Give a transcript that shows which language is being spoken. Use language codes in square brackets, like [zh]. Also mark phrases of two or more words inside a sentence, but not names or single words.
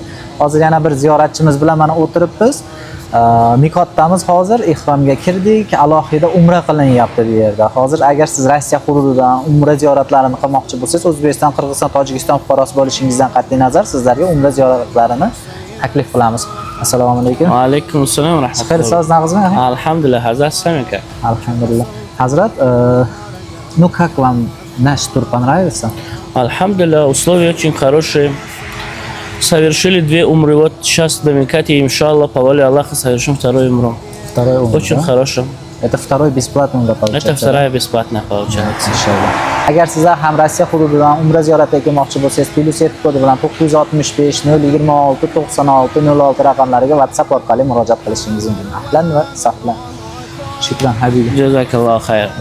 [uz] Hozir yana bir ziyoratchimiz bilan mana o'tiribmiz. Mikotdamiz, hozir ihromga kirdik, alohida umra qilinyapti bu yerda. Hozir agar siz Rossiya hududidan umra ziyoratlarini qilmoqchi bo'lsangiz, O'zbekiston, Qirg'iziston, Tojikiston fuqarosi bo'lishingizdan qat'iy nazar sizlarga umra ziyoratlarini taklif qilamiz. [ar] Assalomu alaykum. Va alaykum assalom va rahmatulloh. [uz] Xayr, so'z nag'izmi? Alhamdulillah, Hazrat Samika. Alhamdulillah. Hazrat, [ru] ну как вам наш тур понравился? Alhamdulillah, условия очень хорошие. Совершили 2 умры. Вот сейчас до Микати, иншаллах, по воле Аллаха, совершим второй умру. Второй умра. Очень Да? хорошо. Это второй бесплатный умра получается. Это вторая бесплатная получается. [uz] Inshaalloh. Agar sizlar ham Rossiya hududidan umra ziyoratiga kelmoqchi bo'lsangiz, +7 kodi bilan 965 026 96 06 raqamlariga WhatsApp orqali murojaat qilishingiz mumkin. [ar] Ahlan va sahlan. Shukran habibi. Jazakallohu xayr.